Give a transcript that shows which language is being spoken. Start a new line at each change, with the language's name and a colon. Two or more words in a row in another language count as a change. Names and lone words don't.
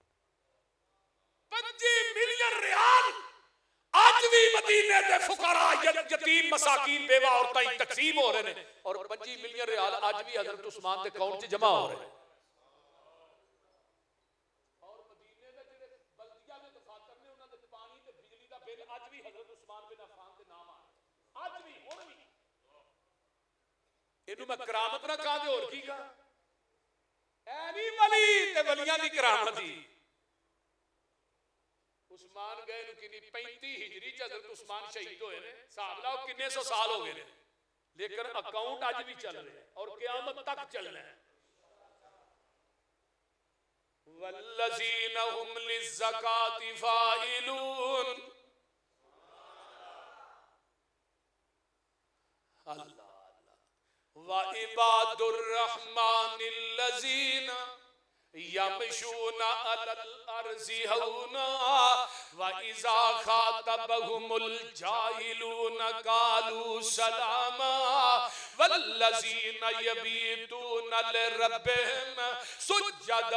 Punjabi: 25 ملین ریال اج بھی مدینے مہینے دے فقراء یتیم مساکین بیوہ عورتیں تقسیم ہو رہے ہیں اور 25 ملین ریال آج بھی حضرت عثمان دے اکاؤنٹ چ جمع ہو رہے ہیں. اور مدینے دے جڑے بلدیہ دے دفاتر نے انہاں دے پانی تے بجلی دا بل اج بھی حضرت عثمان بن عفان دے نام آ اج بھی ہن بھی. اینو میں کرامت نہ کہاں دے اور کی کہاں اے نہیں ولی تے ولیاں دی کرامت ہی. عثمان گئے نو کنی 35 ہجری چ حضرت عثمان شہید ہوئے نے صاحب لاؤ کنے سو سال ہو گئے نے لیکن اکاؤنٹ آج بھی چل رہے ہیں اور قیامت تک چلنا ہے.
Arabic: والذین هم للزکاة فاعلون اللہ وعباد الرحمن الذین یمشون علی الارض ہونا وَإِذَا خَاطَبَهُمُ الْجَاهِلُونَ قَالُوا سَلَامًا وَالَّذِينَ يَبِيتُونَ لِرَبِّهِمْ سُجَّدًا